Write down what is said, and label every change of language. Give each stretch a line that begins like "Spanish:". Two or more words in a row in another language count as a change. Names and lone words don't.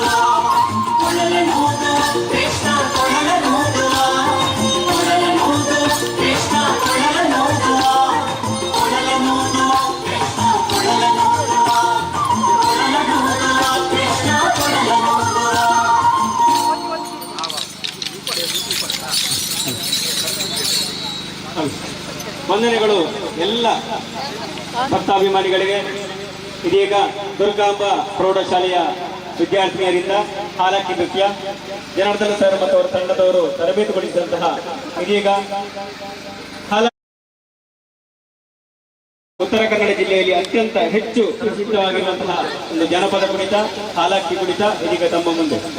Kannada: ಕೊಳಲನೂದುವ ಕೃಷ್ಣ ಕೊಳಲನೂದುವ. ಕೊಳಲನೂದುವ ಕೃಷ್ಣ ಕೊಳಲನೂದುವ. ಕೊಳಲನೂದುವ ಕೃಷ್ಣ ಕೊಳಲನೂದುವ. ಕೊಳಲನೂದುವ ಕೃಷ್ಣ ಕೊಳಲನೂದುವ. ವಂದನೆಗಳು ಎಲ್ಲ ಭಕ್ತಾಭಿಮಾನಿಗಳಿಗೆ. ಇದೀಗ ದುರ್ಗಾಂಬ ಪ್ರೌಢಶಾಲೆಯ ವಿದ್ಯಾರ್ಥಿನಿಯರಿಂದ ಹಾಲಕ್ಕಿ ನೃತ್ಯ ಜನಾರ್ದನ ಸರ್ ಮತ್ತು ಅವರ ತಂಡದವರು ತರಬೇತುಗೊಳಿಸಿದಂತಹ ಇದೀಗ ಉತ್ತರ ಕನ್ನಡ ಜಿಲ್ಲೆಯಲ್ಲಿ ಅತ್ಯಂತ ಹೆಚ್ಚು ಪ್ರಸಿದ್ಧವಾಗಿರುವಂತಹ ಒಂದು ಜನಪದ ಕುಣಿತ ಹಾಲಕ್ಕಿ ಕುಣಿತ ಇದೀಗ ತಮ್ಮ ಮುಂದೆ.